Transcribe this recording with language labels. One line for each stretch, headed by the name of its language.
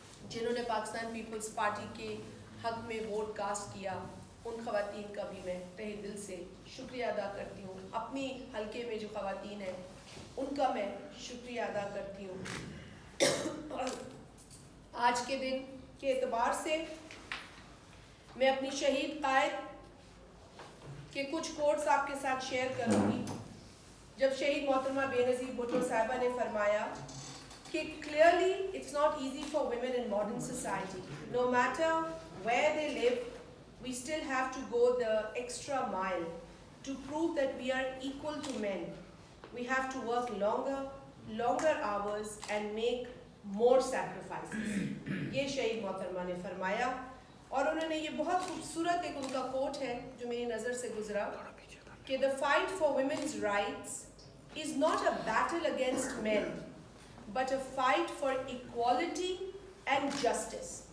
Urdu: جنہوں نے Pakistan Peoples party کے حق میں ووٹ کاسٹ کیا، ان خواتین کا بھی میں تہہ دل سے شکریہ ادا کرتی ہوں۔ اپنی حلقے میں جو خواتین ہیں ان کا میں شکریہ ادا کرتی ہوں۔ اور آج کے دن کے اعتبار سے میں اپنی شہید قائد کے کچھ کوٹس آپ کے ساتھ شیئر کروں گی۔ جب شہید محترمہ بینظیر بھٹو صاحبہ نے فرمایا کہ
English: clearly it's not easy for women in modern society. No matter where they live, we still have to go the extra mile to prove that we are equal to men. We have to work longer hours and make more sacrifices.
Urdu: یہ شہید محترمہ نے فرمایا، اور انہوں نے یہ بہت خوبصورت ایک ان کا کوٹ ہے جو میری نظر سے گزرا کہ
English: the fight for women's rights is not a battle against men, but a fight for equality and justice.